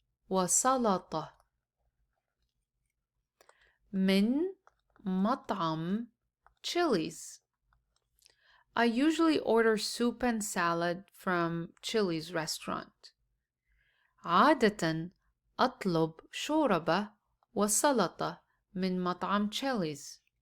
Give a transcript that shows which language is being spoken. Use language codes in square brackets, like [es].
[ar] وسلطة, من مطعم Chili's. [en] I usually order soup and salad from Chili's restaurant. [ar] عادة أطلب شوربة وسلطة من مطعم Chili's.